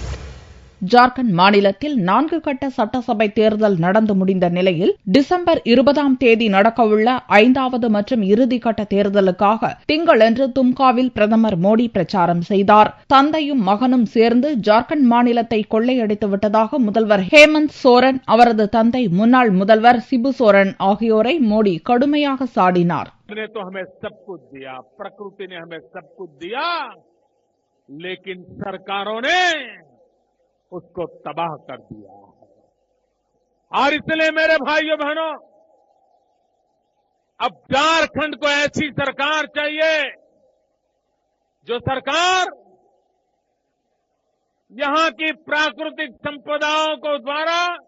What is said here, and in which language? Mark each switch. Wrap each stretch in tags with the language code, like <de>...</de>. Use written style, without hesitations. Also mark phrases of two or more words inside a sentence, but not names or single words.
<ta>ஜார்க்கண்ட் மாநிலத்தில் 4 கட்ட சட்டசபை தேர்தல் நடந்து முடிந்த நிலையில் டிசம்பர் 20ஆம் தேதி நடக்கவுள்ள 5வது மற்றும் இறுதிக்கட்ட தேர்தலுக்காக திங்களன்று தும்காவில் பிரதமர் மோடி பிரச்சாரம் செய்தார். தந்தையும் மகனும் சேர்ந்து ஜார்க்கண்ட் மாநிலத்தை கொள்ளையடித்து விட்டதாக முதல்வர் ஹேமந்த் சோரன், அவரது தந்தை முன்னாள் முதல்வர் சிபு சோரன் ஆகியோரை மோடி கடுமையாக சாடினார்.</ta> <hi>उसको तबाह कर दिया है और इसलिए मेरे भाइयों बहनों, अब झारखंड को ऐसी सरकार चाहिए जो सरकार यहां की प्राकृतिक संपदाओं को द्वारा,</hi>